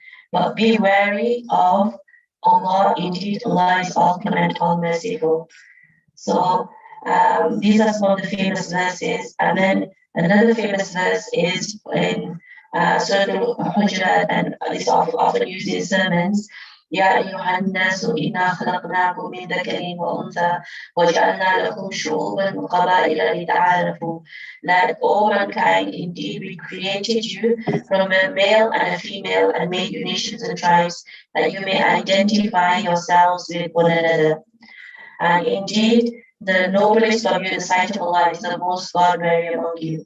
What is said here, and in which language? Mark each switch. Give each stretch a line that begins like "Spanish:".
English: But be wary of Allah. Indeed, Allah is all clement, all merciful. So these are some of the famous verses. And then another famous verse is in Surah Hujaraat, and this is often used in sermons,
Arabic: يا أيها الناس إنا خلقناكم من ذكر وأنثى وجعلنا لكم شعوبا وقبائل لتعارفوا.
English: That all mankind indeed we created you from a male and a female and made you nations and tribes that you may identify yourselves with one another. And indeed, the noblest of you in the sight of Allah is the most God-weary among you.